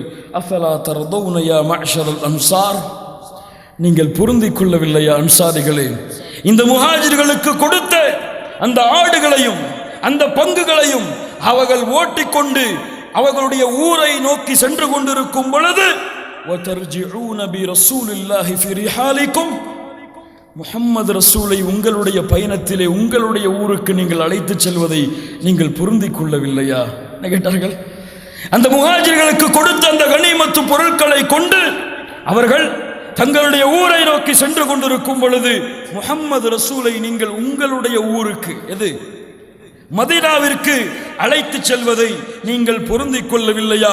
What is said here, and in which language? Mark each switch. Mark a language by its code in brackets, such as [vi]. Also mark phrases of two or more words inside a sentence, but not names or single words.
[ar] أفلا ترضون يا معشر الأنصار, [ta] நீங்கள் பொருந்திக் கொள்ளவில்லையா அன்சாரிகளே? இந்த முஹாஜிர்களுக்கு கொடுத்த அந்த ஆடுகளையும் அந்த பங்குகளையும் அவர்கள் ஓட்டிக்கொண்டு அவர்களுடைய ஊரை நோக்கி சென்று கொண்டிருக்கும் பொழுது, [ar] وَتَرْجِعُونَ بِرَسُولِ اللَّهِ فِي رِحَالِكُمْ, [ta] முஹம்மது ரசூலை உங்களுடைய பயணத்திலே உங்களுடைய ஊருக்கு நீங்கள் அழைத்து செல்வதை நீங்கள் பொருந்திக் கொள்ளவில்லையா கேட்டார்கள். அந்த முஹாஜிர்களுக்கு கொடுத்த அந்த கனிமத்து பொருட்களை கொண்டு அவர்கள் தங்களுடைய ஊரை நோக்கி சென்று கொண்டிருக்கும் பொழுது முஹம்மது ரசூலை நீங்கள் உங்களுடைய ஊருக்கு, எது மதீனாவிற்கு அழைத்து செல்வதை நீங்கள் பொருந்திக் கொள்ளவில்லையா?